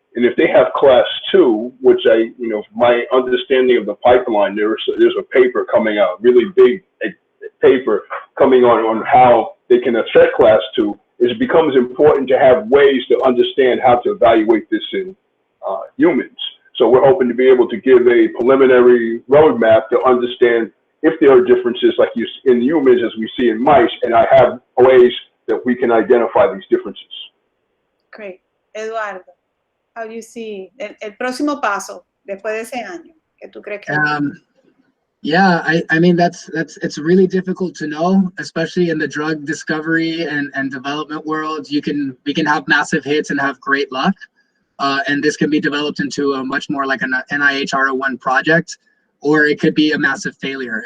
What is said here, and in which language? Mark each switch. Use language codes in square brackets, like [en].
[en] And if they have class 2, which my understanding of the pipeline, there's a paper coming out, really big paper coming on how they can affect class 2, it becomes important to have ways to understand how to evaluate this in humans. So we're hoping to be able to give a preliminary roadmap to understand if there are differences like in humans as we see in mice, and I have ways that we can identify these differences. Great. [es] Eduardo, [en] how do you see [es] el próximo paso después de ese año? ¿Qué tú crees que [en] Yeah, I mean, it's really difficult to know, especially in the drug discovery and development world. We can have massive hits and have great luck. And this can be developed into a much more like an NIH R01 project, or it could be a massive failure.